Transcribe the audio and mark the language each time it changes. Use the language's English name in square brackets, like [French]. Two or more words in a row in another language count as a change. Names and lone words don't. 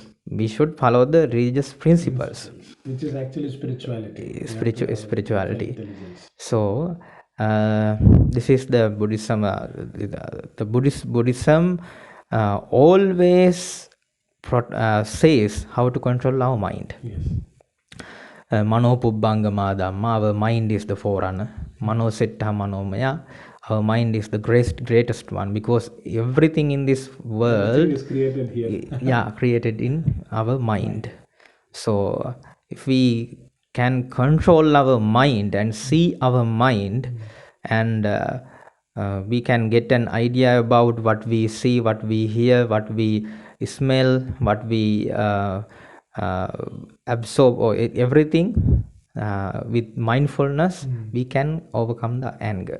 [English] We should follow the religious principles, which is actually spirituality. Spirituality. So this is the Buddhism. The Buddhism always says how to control our mind. Yes. [Pali] Mano pubbangama dhamma, [English] our mind is the forerunner. [Pali] Mano setta manomaya, [English] our mind is the greatest one, because everything in this world is created here. Created in our mind. So if we can control our mind and see our mind, and we can get an idea about what we see, what we hear, what we smell, what we absorb, or everything with mindfulness, we can overcome the anger.